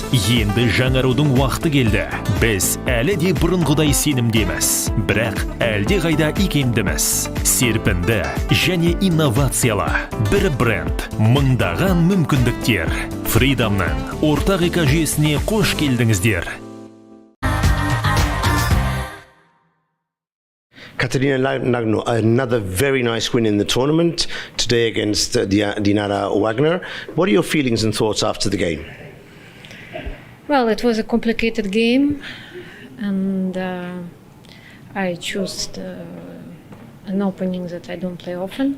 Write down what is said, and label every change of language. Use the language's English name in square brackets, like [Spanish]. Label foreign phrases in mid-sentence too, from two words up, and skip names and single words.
[Kazakh] Енді жаңарудың уақыты келді. Біз әлі де бұрынғыдай сенімдеміз. Бірақ әлде қайда икемдіміз. Серпінді және инновациялы. Бір бренд, мыңдаған мүмкіндіктер. FIDE-ның ортақ экожүйесіне қош келдіңіздер. [English] Katerina Nagno, another very nice win in the tournament today against Dinara Wagner. What are your feelings and thoughts after the game? Well, it was a complicated game, and I chose an opening that I don't play often.